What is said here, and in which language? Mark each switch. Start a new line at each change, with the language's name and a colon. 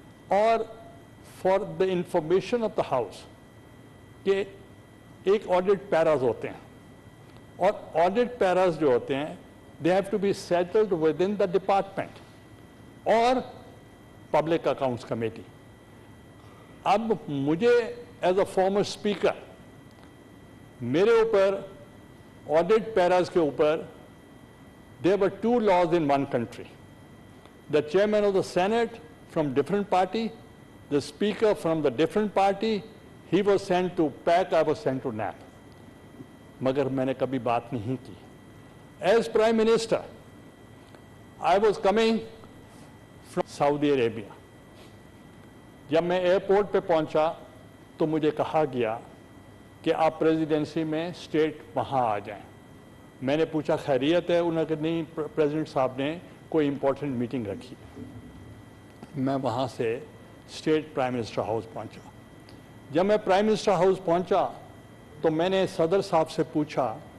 Urdu: اور
English: for the information of the house
Urdu: کہ ایک آڈٹ پیراز ہوتے ہیں، اور آڈٹ پیراز جو ہوتے ہیں
English: they have to be settled with in the department
Urdu: اور پبلک اکاؤنٹس کمیٹی. اب مجھے
English: as a former speaker
Urdu: میرے اوپر آڈٹ پیراز کے اوپر
English: there were 2 laws in one country. The chairman of the Senate from different party, the speaker from the different party, he was sent to PAC, I was sent to NAP.
Urdu: مگر میں نے کبھی بات نہیں کی.
English: As Prime Minister, I was coming from Saudi Arabia.
Urdu: جب میں airport پہ پہنچا تو مجھے کہا گیا کہ آپ پریزیڈنسی میں اسٹیٹ وہاں آ جائیں. میں نے پوچھا خیریت ہے؟ انہوں نے کہا نہیں، پریزیڈنٹ صاحب نے کوئی امپورٹنٹ میٹنگ رکھی. میں وہاں سے اسٹیٹ پرائم منسٹر ہاؤس پہنچا. جب میں پرائم منسٹر ہاؤس پہنچا تو میں نے صدر صاحب سے پوچھا